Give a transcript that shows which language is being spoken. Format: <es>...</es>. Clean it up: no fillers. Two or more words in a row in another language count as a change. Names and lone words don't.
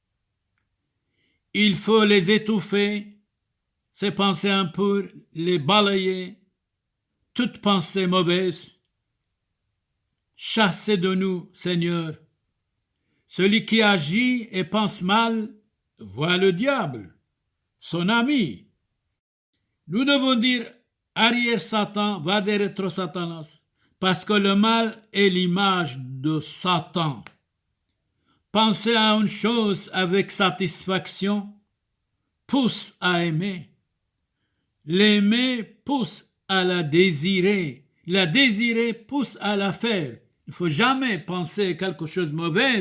<fr>Il faut les étouffer, ces pensées impures, les balayer, toute pensée mauvaise. Chassez de nous, Seigneur. Celui qui agit et pense mal voit le diable, son ami. Nous devons dire arrière Satan,</fr> <la>vade retro Satanas.</la> <fr>Parce que le mal est l'image de Satan. Penser à une chose avec satisfaction pousse à aimer. L'aimer pousse à la désirer. La désirer pousse à la faire. Il ne faut jamais penser à quelque chose de mauvais.</fr>